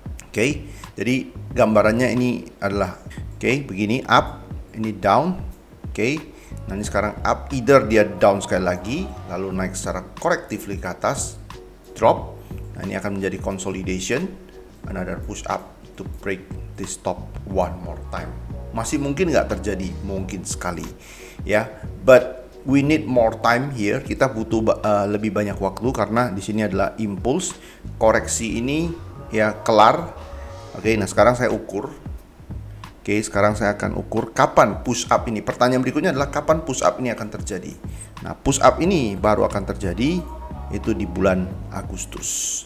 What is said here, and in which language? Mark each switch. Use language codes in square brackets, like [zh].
[id] Oke, jadi gambarannya ini adalah begini, up, ini down. Nah ini sekarang up, either dia down sekali lagi lalu naik secara correctively ke atas, drop. Nah ini akan menjadi [en] consolidation, another push up to break this top one more time. [id] Masih mungkin nggak terjadi? Mungkin sekali ya, [en] but we need more time here. [id] Kita butuh lebih banyak waktu karena di sini adalah impulse. Koreksi ini ya kelar. Oke, nah sekarang saya ukur. Oke, sekarang saya akan ukur kapan push up ini. Pertanyaan berikutnya adalah kapan push up ini akan terjadi. Nah, push up ini baru akan terjadi itu di bulan Agustus.